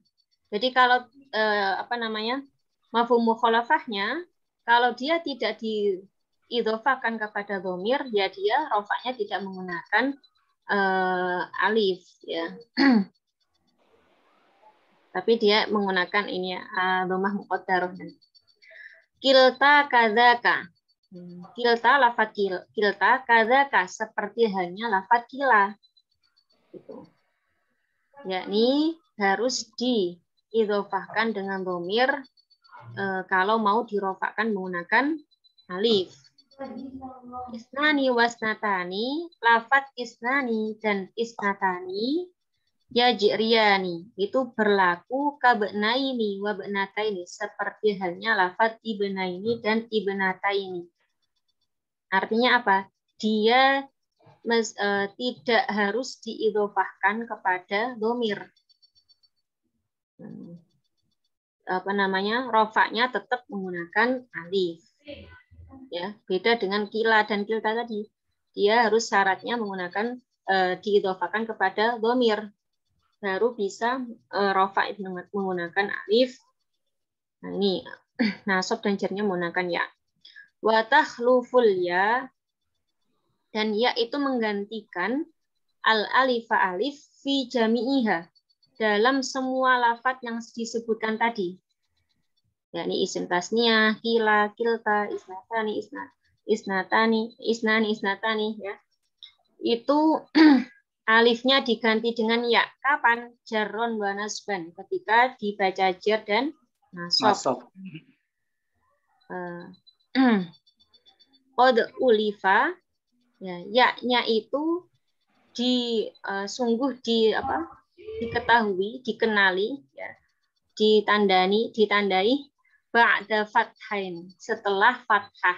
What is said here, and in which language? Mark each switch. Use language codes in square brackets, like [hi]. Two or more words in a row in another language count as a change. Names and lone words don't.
[id] Jadi kalau apa namanya mafhum mukhalafahnya, kalau dia tidak diidhofahkan kepada domir, ya dia rofaknya tidak menggunakan alif ya. Tapi dia menggunakan ini ya, [ar] ضمة مقدرة. كلتا كذلك. [id] Kilta lafaz [ar] كلتا كذلك [id] seperti halnya lafaz kila. Gitu. Yakni harus diidhofahkan dengan dhamir kalau mau dirofakkan menggunakan alif. [ar] اثنان واثنتان, [id] lafat isnani dan isnatani, yajriyani itu berlaku [ar] كابنين وابنتين [id] seperti halnya lafat ibnaini dan ibnataini. Artinya apa? Dia tidak harus diidhofahkan kepada dhamir. Apa namanya? Rofaknya tetap menggunakan alif. Ya, beda dengan kila dan kilta tadi. Dia harus syaratnya menggunakan diidhofahkan kepada dhamir. Baru bisa rofa menggunakan alif. Nah, ini nasab dan jarnya menggunakan ya. [ar] وتخلف الياء, [id] dan ya itu menggantikan [ar] الألف [id] alif [ar] في جميعها [id] dalam semua lafat yang disebutkan tadi. Yakni isim tasniyah, kila, kilta, isnatani, isnatani ya. Itu alifnya diganti dengan ya. Kapan? [ar] جرا ونصبا, [id] ketika dibaca jar dan nasab. [ar] قد ألف, [id] ya, ya-nya itu sungguh diketahui, dikenali, ya, ditandai [ar] بعد فتح, [id] setelah fathah.